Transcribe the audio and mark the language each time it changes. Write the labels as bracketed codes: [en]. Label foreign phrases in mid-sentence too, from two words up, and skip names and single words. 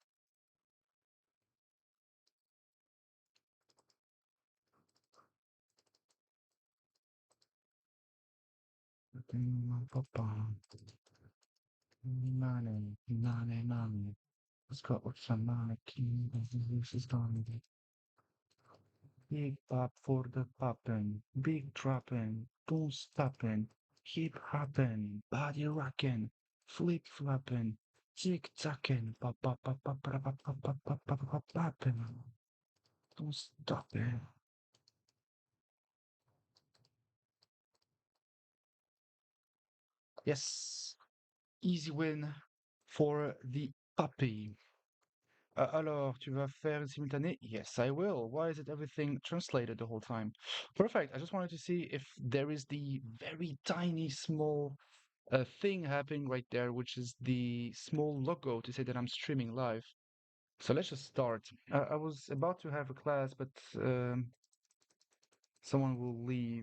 [en] Money, money, money. Let's go with some money. This is gonna be big pop for the poppin', big droppin', don't stoppin', keep hoppin', body rockin', flip floppin', tick tockin', pop pop pop pop pop pop pop pop pop pop pop poppin', don't stop it. Yes, easy win for the puppy. [fr] Alors, tu vas faire une simultanée? [en] Yes, I will. Why is it everything translated the whole time? Perfect. I just wanted to see if there is the very tiny small thing happening right there, which is the small logo to say that I'm streaming live. So let's just start. I was about to have a class, but someone will leave.